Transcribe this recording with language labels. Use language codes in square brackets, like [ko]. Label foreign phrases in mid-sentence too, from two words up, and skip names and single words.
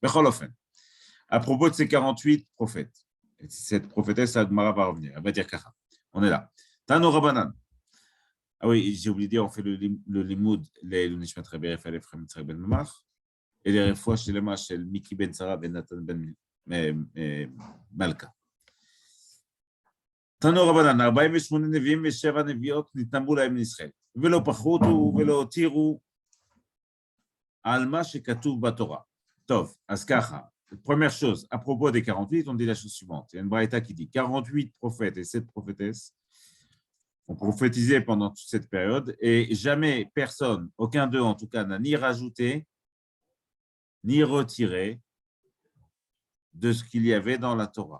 [fr] À propos de ces 48 prophètes, et cette prophétesse, Agmara va revenir, elle va dire Kacha. On est là. [arc] תנו רבנן. [fr] Ah oui, j'ai oublié de dire, on fait le limoud, les Nishmat Rabbi Raphaël Ephraim Yitzhak Ben Mamach, et les refouach chez les mâches, chez Miki Ben Sarah Ben Nathan Ben Malka. [arc] תנו רבנן, [he] 48 נביאים ו7 נביאות נתנבאו להם לישראל, ולא פחותו ולא הותירו על מה שכתוב בתורה. טוב, אז ככה, [fr] première chose, à propos des 48, on dit la chose suivante. Il y a une braïta qui dit 48 prophètes et 7 prophétesses ont prophétisé pendant toute cette période et jamais personne, aucun d'eux en tout cas, n'a ni rajouté ni retiré de ce qu'il y avait dans la Torah.